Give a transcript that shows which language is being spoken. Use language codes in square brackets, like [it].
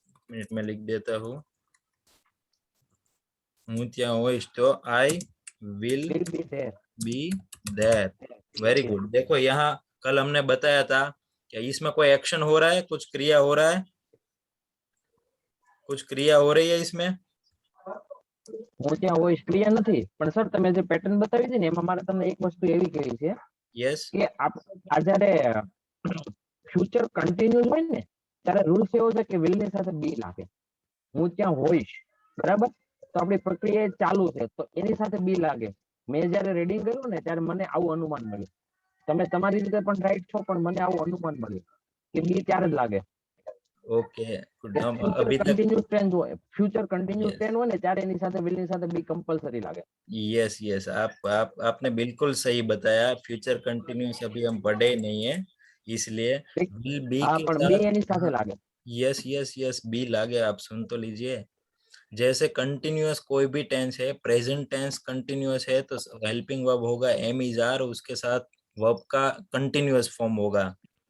[hi] Minute में लिख देता हूँ, [gu] हूं ત્યાં હોઈશ [hi] तो [en] I will Will be there. Be there. Very good. [hi] देखो यहाँ कल हमने बताया था कि इसमें कोई एक्शन हो रहा है, कुछ क्रिया हो रहा है, कुछ क्रिया हो रही है इसमें। [gu] હું ત્યાં હોઈશ ક્રિયા નથી, પણ સર તમે જે પેટર્ન બતાવી છે ને એમાં મારે તમને એક વસ્તુ એવી કહેવી છે [en] yes, [gu] કે આ જ્યારે ફ્યુચર કન્ટિન્યુઅસ હોય ને ત્યારે રૂલ્સ એવો છે કે વિલ ની સાથે બી લાગે. હું ત્યાં હોઈશ, બરાબર, તો આપણી પ્રક્રિયા ચાલુ છે તો એની સાથે બી લાગે. મેં જ્યારે રીડિંગ કર્યું ને ત્યારે મને આવું અનુમાન મળ્યું. તમે તમારી રીતે પણ રાઈટ છો, પણ મને આવું અનુમાન મળ્યું કે બી ત્યારે જ લાગે. [en] Okay good. [gu] ફ્યુચર [hi] अभी तक [gu] કન્ટિન્યુઅસ ટેન્સ હોય, ફ્યુચર કન્ટિન્યુઅસ ટેન્સ હોય ને ત્યારે એની સાથે વિલ ની સાથે બી કમ્પલસરી લાગે. [hi] यस यस, आपने बिल्कुल सही बताया। फ्यूचर कंटिन्यूस अभी हम पढ़े नहीं है, इसलिए विल बी [gu] હા, [hi] के [gu] પણ બી એની સાથે [hi] साथ, [gu] લાગે. [en] Yes yes yes, बी लागे। [hi] आप सुन तो लीजिए, जैसे कंटिन्यूअस कोई भी टेंस है, प्रेजेंट टेंस कंटिन्यूअस है तो हेल्पिंग वर्ब होगा एम इज आर, उसके साथ वर्ब का कंटिन्यूअस फॉर्म होगा।